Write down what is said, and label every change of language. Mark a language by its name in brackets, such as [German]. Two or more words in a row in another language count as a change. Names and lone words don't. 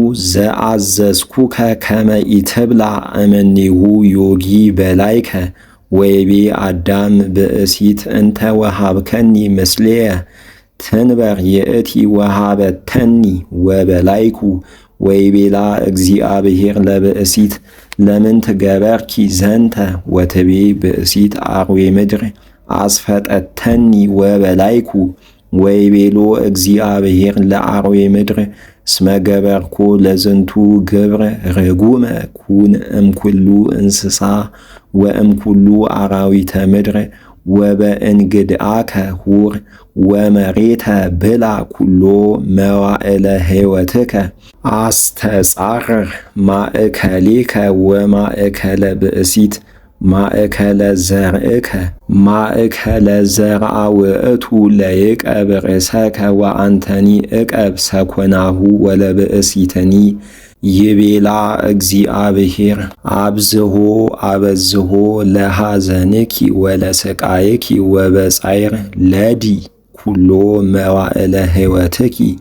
[Geez] ዘአዘዝኩከ ከመ ኢትብላ እምኔሁ ዮጊ በላይከ ወይቤ አዳም ብእሲት እንተ ወሃብከኒ ምስሌየ ትንበር የእቲ ወሃበተኒ ወበላይኩ ወይቤላ እግዚአብሔር ለብእሲት ለምን ትገበርኪ ዘንተ ወትቤ ብእሲት አርዌ ምድር አስፈጠተኒ ወበላይኩ ወይቤሎ እግዚአብሔር ለአርዌ ምድር እስመ ገበርኮ ለዝንቱ ግብር ርጉመ ኩን እምኩሉ እንስሳ ወእምኩሉ አራዊተ ምድር ወበእንግድአከ ሁር ወመሬተ ብላ ኩሎ መዋዕለ ሕይወትከ አስተጻርር ማእከሌከ ወማእከለ ብእሲት ማእከለ ዘርእከ ማእከለ ዘርአ ውእቱ ለይቀብ ርእሰከ ወአንተኒ እቀብ ሰኮናሁ ወለብእሲትኒ ይቤላ እግዚአብሔር አብዝሆ አበዝሆ ለሐዘንኪ ወለስቃይኪ ወበጻይር ለዲ ኩሎ መዋዕለ ሕይወትኪ